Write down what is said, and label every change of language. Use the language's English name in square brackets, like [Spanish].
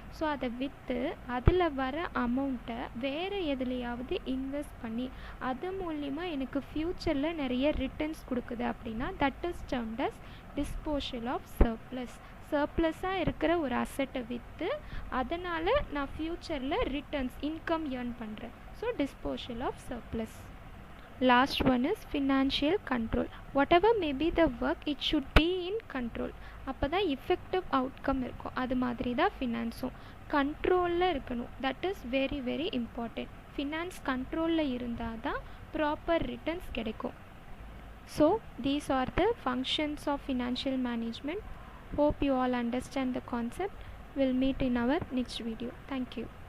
[Tamil] So அதை விற்று அதில் வர அமௌண்ட்டை வேறு எதுலையாவது இன்வெஸ்ட் பண்ணி அது மூலிமா எனக்கு ஃப்யூச்சரில் நிறைய ரிட்டர்ன்ஸ் கொடுக்குது அப்படின்னா that is termed as டிஸ்போஷல் of surplus. சர்ப்ளஸாக இருக்கிற ஒரு அசெட்டை விற்று அதனால் நான் ஃப்யூச்சரில் ரிட்டர்ன்ஸ் இன்கம் ஏர்ன் பண்ணுறேன். [English] So disposal of surplus. Last one is financial control. Whatever may be the work, it should be in control. [Tamil] அப்போ தான் effective outcome இருக்கும். அது மாதிரி தான் ஃபினான்ஸும் கண்ட்ரோலில் இருக்கணும். That is very very important. Finance கண்ட்ரோலில் இருந்தால் தான் ப்ராப்பர் ரிட்டர்ன்ஸ் கிடைக்கும். [English] So these are the functions of financial management. Hope you all understand the concept. We'll meet in our next video. Thank you.